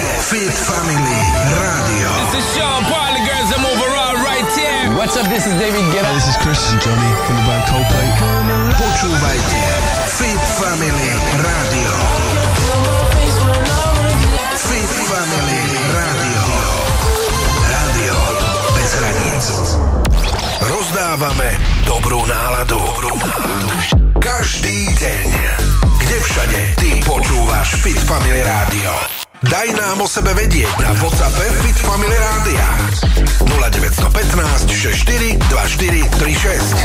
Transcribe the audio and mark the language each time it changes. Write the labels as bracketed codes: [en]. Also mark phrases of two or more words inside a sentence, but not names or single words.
[en] Fit Family Radio. This is Sean Paul, the girls I'm overall right here. What's up, this is David Guetta. This is Christian Johnny from the band Coldplay. [sk] Počúvajte Fit Family Radio. Fit Family Radio. Rádio bez hraníc. Rozdávame dobrú náladu. Každý deň. Kde všade ty počúvaš Fit Family Radio. Daj nám o sebe vedieť na WhatsAppe Fit Family Rádia 0915 64 24 36.